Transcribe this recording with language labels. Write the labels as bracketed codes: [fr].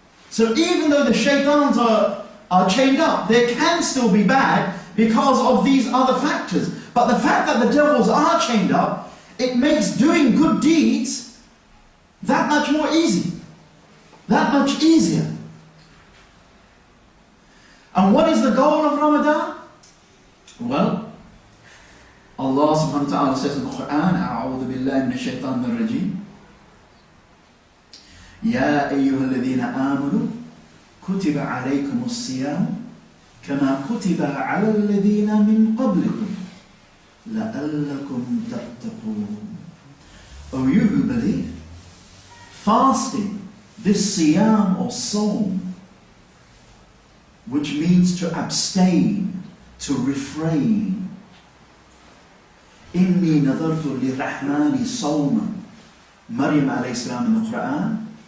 [en] So even though the shaitans are chained up, there can still be bad because of these other factors. But the fact that the devils are chained up, it makes doing good deeds that much more easy. That much easier. And what is the goal of Ramadan? Well, Allah subhanahu wa ta'ala says in the Quran, [ar] أعوذ بالله من الشيطان الرجيم يا أيها الذين آمنوا كتب عليكم الصيام كما كتب على الذين من قبلكم لعلكم تتقون. [en] O you who believe, fasting, this siyam or sawm, which means to abstain, to refrain. [ar] Inni nadartu lirrahmani sawman. Maryam alayhi salam [en] in the Quran.